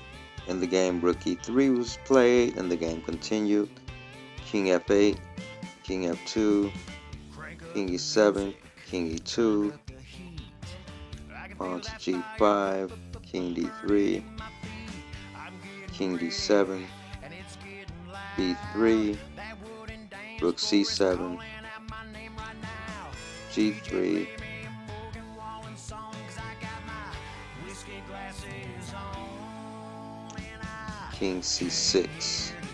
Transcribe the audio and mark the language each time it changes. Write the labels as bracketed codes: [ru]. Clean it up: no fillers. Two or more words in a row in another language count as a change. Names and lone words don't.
[en] In the game, rook E3 was played, and the game continued. King F8, King F2, King E7, King E2, pawn to G5, King D3, King D7, B3, rook C7, G3, King C6,